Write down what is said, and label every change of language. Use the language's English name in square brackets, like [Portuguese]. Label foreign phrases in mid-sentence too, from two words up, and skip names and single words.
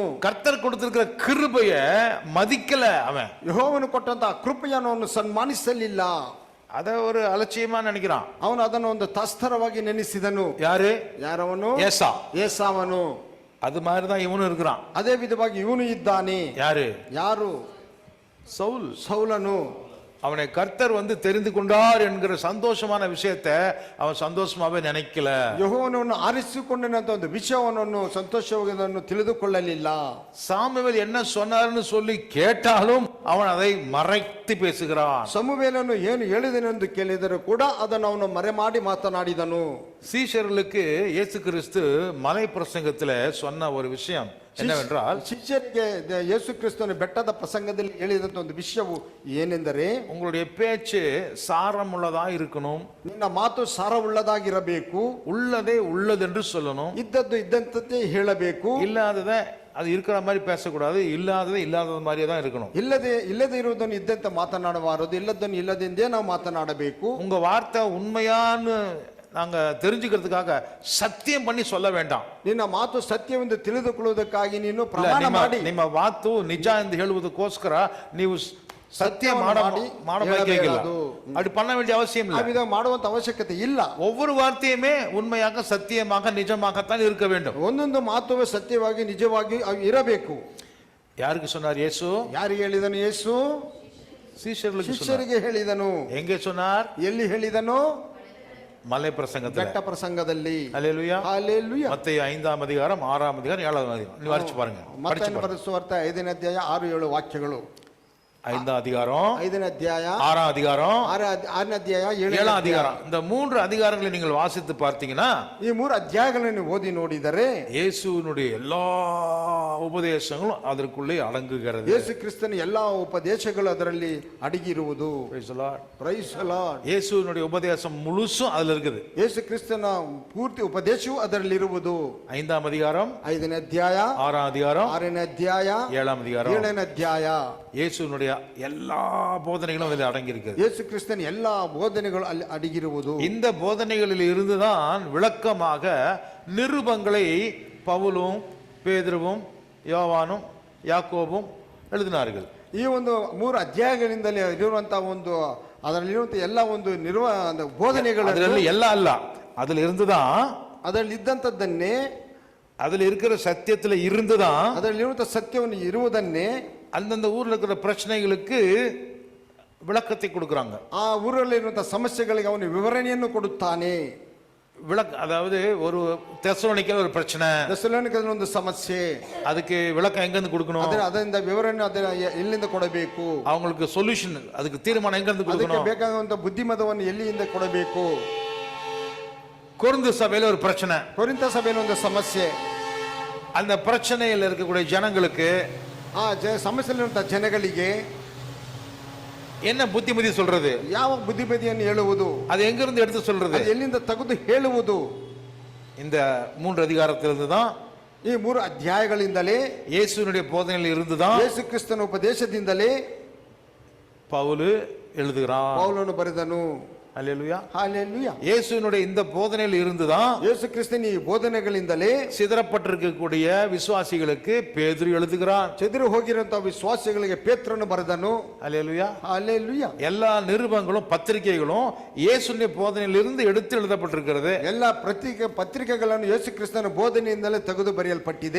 [Tamil] கர்த்தர் கொடுத்திருக்கிற கிருபைய மதிக்கல அவன். [Kannada] ಯೆಹೋವನು ಕೊಟ್ಟಂತ ಕೃಪೆಯನ್ನು ಅವನು ಸನ್ಮಾನಿಸಲಿಲ್ಲ. [Tamil] அத ஒரு அலட்சியமா நினைக்கிறான். [Kannada] ಅವನು ಅದನ್ನು ಒಂದು ತಾಸ್ತಾರವಾಗಿ ನೆನೆಸಿದನು. ಯಾರವನು? ಏಸಾವನು. [Tamil] அது மாதிரிதான் இவனும் இருக்கிறான். [Kannada] ಅದೇ ವಿಧವಾಗಿ ಇವನು ಇದ್ದಾನೆ. ಯಾರು? ಸೌಲನು. [Tamil] அவனை கர்த்தர் தெரிந்து கொண்டார் என்கிற சந்தோஷமான விஷயத்தை அவன் சந்தோஷமாவே நினைக்கல. [Kannada] ಯೆಹೋವನನ್ನು ಆರಿಸಿಕೊಂಡನಂತ ಒಂದು ವಿಷಯವನ್ನು ಸಂತೋಷವಾಗಿ ತಿಳಿದುಕೊಳ್ಳಲಿಲ್ಲ. [Tamil] சாமுவேல் என்ன சொன்னார்னு சொல்லி கேட்டாலும் அவன் அதை மறைத்து பேசுகிறான். [Kannada] ಸಮುವೇಲನು ಏನು ಹೇಳಿದನೆಂದು ಕೇಳಿದರೂ ಕೂಡ ಅದನ್ನು ಅವನು ಮರೆಮಾಡಿ ಮಾತನಾಡಿದನು. [Tamil] சீஷர்களுக்கு இயேசு கிறிஸ்து மலை பிரசங்கத்துல சொன்ன ஒரு விஷயம் என்னவென்றால், [Kannada] ಶಿಷ್ಯರಿಗೆ ಯೇಸು ಕ್ರಿಸ್ತನ ಬೆಟ್ಟದ ಪ್ರಸಂಗದಲ್ಲಿ ಹೇಳಿದಂತ ಒಂದು ವಿಷಯವು ಏನೆಂದರೆ, [Tamil] உங்களுடைய பேச்சு சாரமுள்ளதா இருக்கணும், [Kannada] ನಿನ್ನ ಮಾತು ಸಾರವುಳ್ಳದಾಗಿರಬೇಕು, [Tamil] உள்ளதே உள்ளதென்று சொல்லணும், [Kannada] ಇದ್ದದ್ದು ಇದ್ದಂತೆ ಹೇಳಬೇಕು, [Tamil] இல்லாததை அது இருக்கிற மாதிரி பேசக்கூடாது, இல்லாததை இல்லாத மாதிரியே தான் இருக்கணும். [Kannada] ಇಲ್ಲದೆ ಇರುವುದನ್ನು ಇದ್ದಂತೆ ಮಾತನಾಡಬಾರದು, ಇಲ್ಲದನ್ನು ಇಲ್ಲದೆಂದೇ ನಾವು ಮಾತನಾಡಬೇಕು. [Tamil] உங்க வார்த்தை உண்மையான்னு நாங்க தெரிஞ்சுக்கிறதுக்காக சத்தியம் பண்ணி சொல்ல வேண்டாம். [Kannada] ನಿನ್ನ ಮಾತು ಸತ್ಯವೆಂದು ತಿಳಿದುಕೊಳ್ಳುವುದಕ್ಕಾಗಿ ನೀನು ಪ್ರಮಾಣ ಮಾಡಿ, ನಿಮ್ಮ ಮಾತು ನಿಜ ಎಂದು ಹೇಳುವುದಕ್ಕೋಸ್ಕರ ನೀವು ಸತ್ಯ ಮಾಡಬೇಕಿಲ್ಲ. [Tamil] அப்படி பண்ண வேண்டிய அவசியம் இல்லை, [Kannada] ಮಾಡುವಂತ ಅವಶ್ಯಕತೆ ಇಲ್ಲ. [Tamil] ஒவ்வொரு வார்த்தையுமே உண்மையாக சத்தியமாக நிஜமாகத்தான் இருக்க வேண்டும். [Kannada] ಒಂದೊಂದು ಮಾತು ಸತ್ಯವಾಗಿ ನಿಜವಾಗಿ ಇರಬೇಕು. [Tamil] யாருக்கு சொன்னார் இயேசு? [Kannada] ಯಾರಿಗೆ ಹೇಳಿದನು ಯೇಸು? ಶಿಷ್ಯರಿಗೆ ಹೇಳಿದನು. [Tamil] எங்கே சொன்னார்? [Kannada] ಎಲ್ಲಿ ಹೇಳಿದನು? [Tamil] மலை பிரசங்கத்தில், [Kannada] ಬೆಟ್ಟ ಪ್ರಸಂಗದಲ್ಲಿ. [Tamil] ஹல்லேலூயா. ஹல்லேலூயா. மத்தேயு 5ஆம் அதிகாரம் 6ஆம் அதிகாரம் 7ஆம் அதிகாரம் [Kannada] ನೀವು ವಾಚಿಸಿ [Tamil] பாருங்க. [Kannada] ಮತ್ತಾಯನ ಬರೆದ ಸುವಾರ್ತೆ 5ನೇ ಅಧ್ಯಾಯ 6-7 ವಾಕ್ಯಗಳು. [Tamil] 5ஆம் அதிகாரம், [Kannada] 5ನೇ ಅಧ್ಯಾಯ, [Tamil] 6ஆம் அதிகாரம், [Kannada] 6ನೇ ಅಧ್ಯಾಯ, [Tamil] 7ஆம் அதிகாரம். இந்த 3 அதிகாரங்களை நீங்கள் வாசித்து பார்த்தீங்கன்னா, [Kannada] ಈ 3 ಅಧ್ಯಾಯಗಳನ್ನು ಓದಿ ನೋಡಿದರೆ [Tamil] இயேசுவினுடைய எல்லா உபதேசங்களும் அதற்குள்ளே அடங்குகிறது. [Kannada] ಯೇಸು ಕ್ರಿಸ್ತನ ಎಲ್ಲಾ ಉಪದೇಶಗಳು ಅದರಲ್ಲಿ ಅಡಗಿರುವುದು. [English] Praise the Lord. Praise the Lord. [Tamil] இயேசுவினுடைய உபதேசம் முழுசும் அதுல இருக்குது. [Kannada] ಯೇಸು ಕ್ರಿಸ್ತನ ಪೂರ್ತಿ ಉಪದೇಶವು ಅದರಲ್ಲಿ ಇರುವುದು. [Tamil] 5ஆம் அதிகாரம், [Kannada] 5ನೇ ಅಧ್ಯಾಯ, [Tamil] 6ஆம் அதிகாரம், [Kannada] 6ನೇ ಅಧ್ಯಾಯ, [Tamil] 7ஆம் அதிகாரம், [Kannada] 7ನೇ ಅಧ್ಯಾಯ. [Tamil] இயேசுவினுடைய எல்லா போதனைகளும் அதில் அடங்கி இருக்கிறது. [Kannada] ಯೇಸು ಕ್ರಿಸ್ತನ ಎಲ್ಲಾ ಬೋಧನೆಗಳು ಅಲ್ಲಿ ಅಡಗಿರುವುದು. [Tamil] இந்த போதனைகளில் இருந்துதான் விளக்கமாக நிருபங்களை பவுலும் பேதுருவும் யோவானும் யாக்கோபும் எழுதினார்கள். [Kannada] ಈ ಒಂದು 3 ಅಧ್ಯಾಯಗಳಿಂದಲೇ ಇರುವಂತಹ ಒಂದು ಅದರಲ್ಲಿರುವಂತಹ ಎಲ್ಲ ಒಂದು ಬೋಧನೆಗಳು ಎಲ್ಲ ಅಲ್ಲ, [Tamil] அதுல இருந்துதான், [Kannada] ಅದರಲ್ಲಿ ಇದ್ದಂತದ್ದನ್ನೇ, [Tamil] அதுல இருக்கிற சத்தியத்துல இருந்துதான், [Kannada] ಅದರಲ್ಲಿರುವಂತಹ ಸತ್ಯವನ್ನು ಇರುವುದನ್ನೇ [Tamil] அந்தந்த ஊர்ல இருக்கிற பிரச்சனைகளுக்கு விளக்கத்தை கொடுக்கறாங்க. [Kannada] ಆ ಊರಲ್ಲಿರುವಂತಹ ಸಮಸ್ಯೆಗಳಿಗೆ ಅವನು ವಿವರಣೆಯನ್ನು ಕೊಡುತ್ತಾನೆ. [Tamil] அதாவது ஒரு தெசலோனிக்கேல ஒரு பிரச்சனை, [Kannada] ಥೆಸಲೋನಿಕದಲ್ಲಿ ಒಂದು ಸಮಸ್ಯೆ, [Tamil] அதுக்கு விளக்கம் எங்க இருந்து கொடுக்கணும்? [Kannada] ಅದರಿಂದ ವಿವರಣೆ ಎಲ್ಲಿಂದ ಕೊಡಬೇಕು? [Tamil] அவங்களுக்கு சொல்யூஷன், அதுக்கு தீர்மானம் எங்க இருந்து [Kannada] ಅದಕ್ಕೆ [Tamil] கொடுக்கணும்? [Kannada] ಬೇಕಾಗುವಂತ ಬುದ್ಧಿಮತವನ್ನು ಎಲ್ಲಿಂದ ಕೊಡಬೇಕು? [Tamil] கொரிந்து சபையில ஒரு பிரச்சனை, [Kannada] ಕೊರಿಂಥ ಸಭೆಯಲ್ಲಿ ಒಂದು ಸಮಸ್ಯೆ. [Tamil] அந்த பிரச்சனையில் இருக்கக்கூடிய ஜனங்களுக்கு [Kannada] ಆ ಸಮಸ್ಯೆಯಲ್ಲಿರುವಂತಹ ಜನಗಳಿಗೆ [Tamil] என்ன புத்திமதி சொல்றது? [Kannada] ಯಾವ ಬುದ್ಧಿಮತಿಯನ್ನು ಹೇಳುವುದು? [Tamil] அது எங்க இருந்து எடுத்து சொல்றது? [Kannada] ಅದು ಎಲ್ಲಿಂದ ತೆಗೆದು ಹೇಳುವುದು? [Tamil] இந்த 3 அதிகாரத்திலிருந்து தான், [Kannada] ಈ 3 ಅಧ್ಯಾಯಗಳಿಂದಲೇ, [Tamil] இயேசுவினுடைய போதனையில் இருந்து தான் [Kannada] ಯೇಸು ಕ್ರಿಸ್ತನ ಉಪದೇಶದಿಂದಲೇ [Tamil] பவுல் எழுதுகிறான். [Kannada] ಪೌಲನು ಬರೆದನು. [Tamil] அல்லேலூயா. [Kannada] ಹಲ್ಲೆಲೂಯಾ. [Tamil] இயேசுவினுடைய இந்த போதனையில் இருந்து தான், [Kannada] ಯೇಸು ಕ್ರಿಸ್ತನ ಈ ಬೋಧನೆಗಳಿಂದಲೇ [Tamil] சிதறப்பட்டிருக்கக்கூடிய விசுவாசிகளுக்கு பேதுரு எழுதுகிறான். [Kannada] ಚೆದರು ಹೋಗಿರುವಂತಹ ವಿಶ್ವಾಸಿಗಳಿಗೆ ಪೇತ್ರನು ಬರೆದನು. [Tamil] அல்லேலூயா. [Kannada] ಹಲ್ಲೆಲೂಯಾ. [Tamil] எல்லா நிருபங்களும் பத்திரிகைகளும் இயேசுவினுடைய போதனையிலிருந்து எடுத்து எழுதப்பட்டிருக்கிறது. [Kannada] ಎಲ್ಲ ಪತ್ರಿಕೆಗಳನ್ನು ಯೇಸು ಕ್ರಿಸ್ತನ ಬೋಧನೆಯಿಂದಲೇ ತೆಗೆದು ಬರೆಯಲ್ಪಟ್ಟಿದೆ.